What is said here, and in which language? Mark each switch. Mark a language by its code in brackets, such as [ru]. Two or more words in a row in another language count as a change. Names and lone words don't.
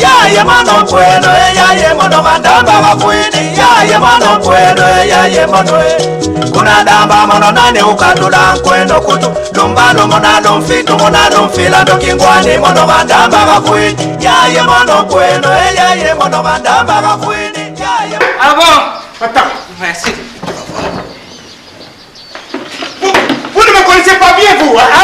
[kg] Yaye mono kweno yaye mono gandamba kafuidi. Yaye mono kweno yaye mono. Kuna dama mono nani ukatula nkweno kutu. Lumbalu mona lumfitu mona lumfila ndukingwani mono gandamba kafuidi. Yaye mono kweno yaye mono gandamba kafuidi. Yaye. [fr] Ah bon? Attends. Merci. Vous ne me connaissez pas bien, vous, hein?